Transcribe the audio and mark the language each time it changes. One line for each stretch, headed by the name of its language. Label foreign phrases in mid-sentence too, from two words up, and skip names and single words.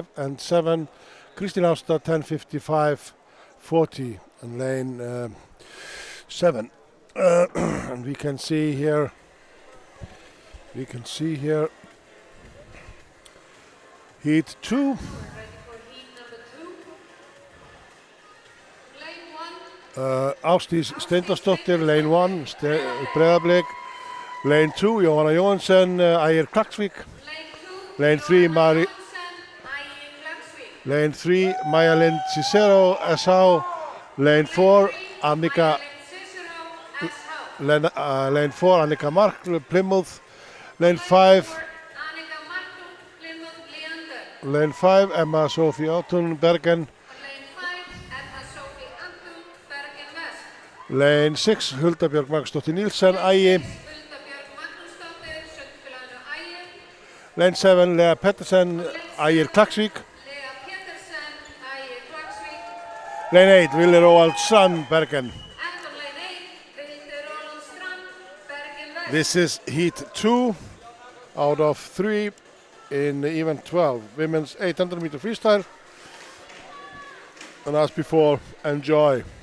English: And 7, Kristín Ásta, 10:55:40 on lane 7. And we can see here heat 2. We're ready for heat number 2. Lane 1. Ásdís Steindorsdóttir, lane 1, Breiðablik. Lane 2, Jóhanna Jóhansen, Ægir Klaksvík. Lane 2. Lane 3, Jóhanna Jóhansen, Ægir Klaksvík. Lane 3, Maja Lind Cicero, SH. Lane 4, Annika. Lane 4, Annika Markl, Plymouth. Lane 5, Annika Markl, Plymouth, Leander. Lane 5, Emma Sophie Ottun, Bergen. Lane 5, Emma Sophie Anton, Bergen West. Lane 6, Hulda Björg Magnúsdóttir Nielsen, Ægi. Hulda Björg Magnúsdóttir, Sundfélaginu Ægir. Lane 7, Lea Pettersen, Ægir Klaksvík. Lea Pettersen, Ægir Klaksvík. Lane 8, Willi Roald Strand, Bergen. And on lane 8, Vilde Roland Strand, Bergen West. This is heat 2 out of 3 in event 12, women's 800 meter freestyle. And as before, enjoy.